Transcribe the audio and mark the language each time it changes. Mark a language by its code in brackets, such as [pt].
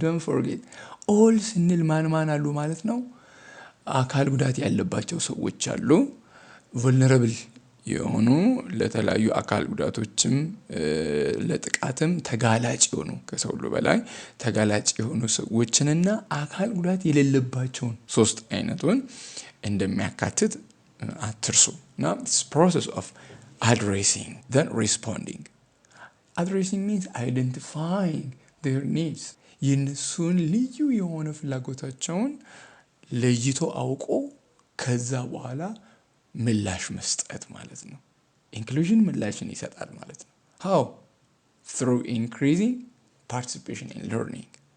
[en] Don't forget all [am] ስንል ማን አሉ ማለት ነው? አካል ጉዳት ያለባቸው ሰዎች አሉ። vulnerable የሆኑ ለተለያዩ አካል ጉዳቶችም ለጥቃትም ተጋላጭ የሆኑ ከሰው ሁሉ በላይ ተጋላጭ የሆኑ ሰዎችንና አካል ጉዳት የሌለባቸውን ሶስት አይነቱን እንደሚያካትት አትርሱ። [en] Now this process of addressing then responding. Addressing means identifying their needs. [am] የነሱን ልዩ የሆነ ፍላጎታቸውን ለይቶ አውቆ ከዛ በኋላ ምላሽ መስጠት ማለት ነው። ኢንክሉዥን ምላሽን ይሰጣል ማለት ነው። how? [en] through increasing participation in learning.